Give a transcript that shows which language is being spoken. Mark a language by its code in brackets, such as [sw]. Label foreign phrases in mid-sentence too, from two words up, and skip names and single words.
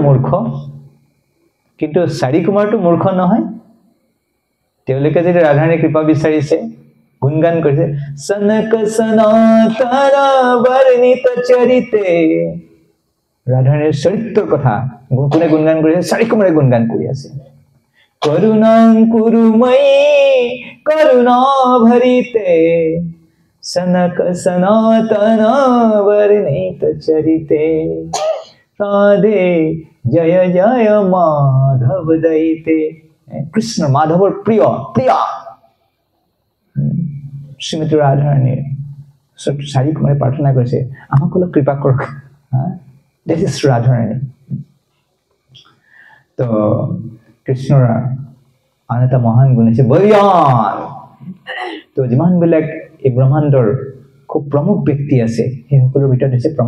[as] মূৰ্খ কিন্তু 4 কুমাৰটো মূৰ্খ নহয় তেওঁলোকে যদি ৰাধাৰাণী কৃপা বিচাৰিছে গুণগান কৰিছে সনক সনাতন বৰ্ণিত চৰিতে ৰাধাৰাণীৰ চৰিত্ৰৰ কথা কোনে গুণগান কৰিছে 4 কুমাৰে গুণগান কৰি আছে [sa] করুণাং কুৰুময়ী করুণা ভৰিতে सनक सनातन वर्णित चरिते राधे जय जय माधव दैते कृष्ण माधवर प्रिय प्रिय [as] श्रीमती राधाराणी 4 কুমাৰে প্ৰাৰ্থনা কৰিছে আমাক অলপ কৃপা কৰক [en] this is [as] ৰাধাৰাণী তো কৃষ্ণৰ আন এটা মহান গুণ আছে বলিয়ান তো যিমান বিলাক এই ব্ৰহ্মাণ্ডৰ খুব প্ৰমুখ ব্যক্তি আছে সেই সকলৰ ভিতৰত আছে প্ৰমুখ